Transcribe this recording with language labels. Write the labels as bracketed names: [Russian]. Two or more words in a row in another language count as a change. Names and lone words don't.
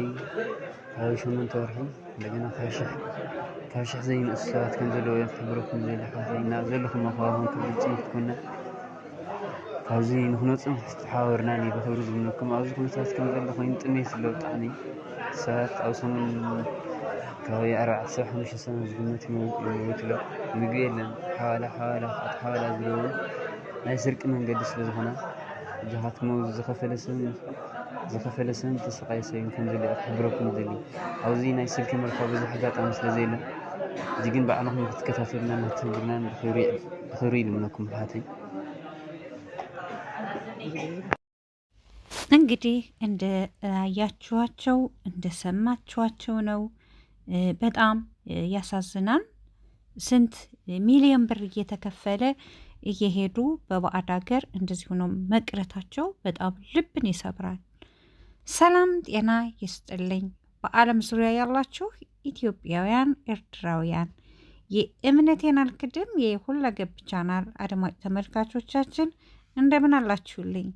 [Tigrinya] ከባቢ 8 ወርሒ እንደገና ካብ ሽሕ ዘይንእሱ ሰባት ከም ዘለዎ ክሕብረኩም ዝደሊ ኣሕዋተይ እና ዘለኹም ከባቢ ኮንኩም ድምፂ ንክትኮና ካብዚ ንክንወፅእ ዝተሓባበርና እየ ብክብሪ ዝምነኩም። ኣብዚ ኩነታት ከም ዘሎ ኮይኑ ጥሜት ዘለዎ ብጣዕሚ ሰባት ኣብ ሰሙን ከባቢ 4-5 ሰብ ዝግመት ይሞቱ ኣሎ። ምግቢ የለን። ሓዋላ ዝለውን ናይ ስርቂ መንገዲ ስለ ዝኾነ እጃኻትሞ ዝኸፈለ ሰብ ተሰቃየ ሰብ ከም ዘሎ ክሕብረኩም ዝደሊ። ኣብዚ ናይ ስልኪ ምርካብ ብዙሕ ኣጋጣሚ ስለ ዘየለ እዚ ግን ባዕልኹም ክትከታተሉና እናተንግርና ብክብሪ ይልምነኩም ኣሕዋተይ። [Amharic] እንግዲህ እንዳያችኋቸው እንደሰማችኋቸው ነው። በጣም ያሳዝናል። ስንት ሚሊዮን ብር እየተከፈለ እየሄዱ በባዕድ ሀገር እንደዚህ ሆኖ መቅረታቸው በጣም ልብን ይሰብራል። ሰላም ጤና ይስጥልኝ። በዓለም ዙሪያ ያላችሁ ኢትዮጵያውያን፣ ኤርትራውያን የእምነቴን አልክድም የሁለገብ ቻናል አድማጭ ተመልካቾቻችን እንደምን አላችሁልኝ?